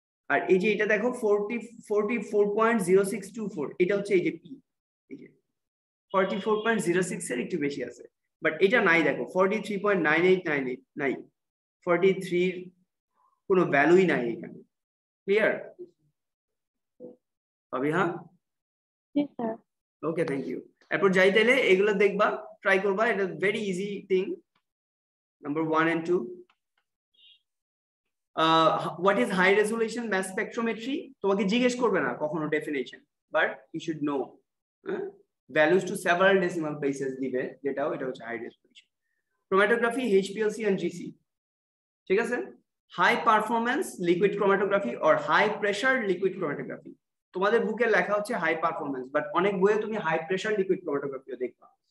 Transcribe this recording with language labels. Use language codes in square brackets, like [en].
[bn] আর এই যে এটা দেখো 44.0624, এটা হচ্ছে এই যে পি, এই যে 44.06 এর একটু বেশি আছে, বাট এটা নাই, দেখো 43.9898 নাই, 43 কোনো ভ্যালুই নাই এখানে, clear Fabiha? G sir. Okay thank you. এরপর যাই তাইলে এগুলো দেখবা, ট্রাই করবা, এটা very easy thing, number 1 and 2। [en] what is high resolution mass spectrometry? [bn] তোমাকে জিজ্ঞেস করবে না কখনো definition, [en] but you should know values to several decimal places [bn] দিবে, যেটাও এটা হচ্ছে high resolution. Chromatography HPLC and GC, ঠিক আছে, high performance liquid chromatography or high pressure liquid chromatography, তোমাদের বুকে লেখা হচ্ছে হাই পারফরম্যান্স, বাট অনেক বইয়ে তুমি হাই প্রেসার লিকুইড ক্রোমাটোগ্রাফিও দেখবা।